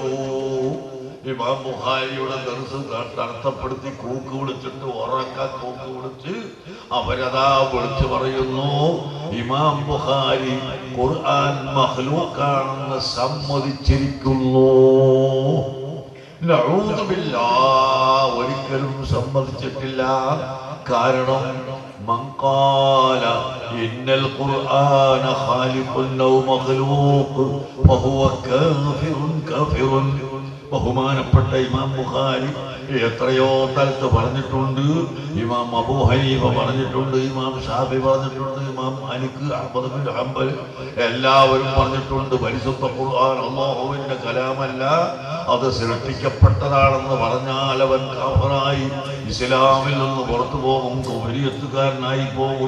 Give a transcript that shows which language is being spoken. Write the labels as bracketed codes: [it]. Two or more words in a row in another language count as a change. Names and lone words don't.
[ml] ഇമാം ബുഖാരിയുടെ ദർസ് തടസ്സപ്പെടുത്തി കൂക്ക് വിളിച്ചിട്ട് ഉറക്കാൻ കൂക്ക് വിളിച്ച് അവരതാ വിളിച്ചു പറയുന്നു, ഇമാം ബുഖാരി ഖുർആൻ മഖ്ലൂഖാണെന്ന് സമ്മതിച്ചിരിക്കുന്നു. [ar] نعوذ بالله, [ml] ഒരിക്കലും സമ്മതിച്ചിട്ടില്ല. [ar] കാരണം من قال إن القرآن خالق أو مخلوق فهو كافر. [ml] ബഹുമാനപ്പെട്ട ഇമാം ബുഖാരി എത്രയോ സ്ഥലത്ത് പറഞ്ഞിട്ടുണ്ട്, ഇമാം അബൂ ഹനീഫ പറഞ്ഞിട്ടുണ്ട്, ഇമാം ഷാഫി പറഞ്ഞിട്ടുണ്ട്, ഇമാം മാലിക്, അഹ്മദ് ബിൻ ഹംബൽ എല്ലാവരും പറഞ്ഞിട്ടുണ്ട്, പരിശുദ്ധ ഖുർആൻ അല്ലാഹുവിന്റെ കലാമല്ല, അത് സൃഷ്ടിക്കപ്പെട്ടതാണെന്ന് പറഞ്ഞാൽ അവൻ കാഫിറായി ഇസ്ലാമിൽ നിന്ന് പുറത്തു പോകും, കുഫരിയത്തുകാരനായി പോകും.